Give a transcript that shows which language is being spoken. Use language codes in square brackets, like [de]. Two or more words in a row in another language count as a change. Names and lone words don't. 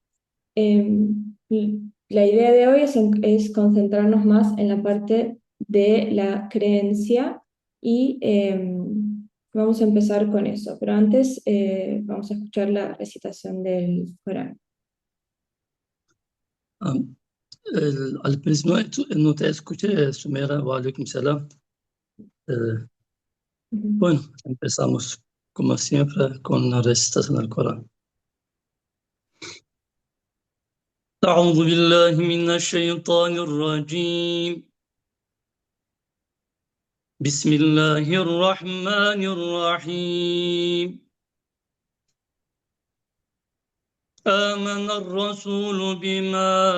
[es] La idea de hoy es concentrarnos más en la parte de la creencia y vamos a empezar con eso, pero antes vamos a escuchar la recitación del Corán. Al principio no te escuché, Sumera, [ar] وعليكم السلام. [es] Bueno, empezamos como siempre con la recitación del Corán. [ar] أعوذ بالله من الشيطان الرجيم بسم الله الرحمن الرحيم آمن الرسول بما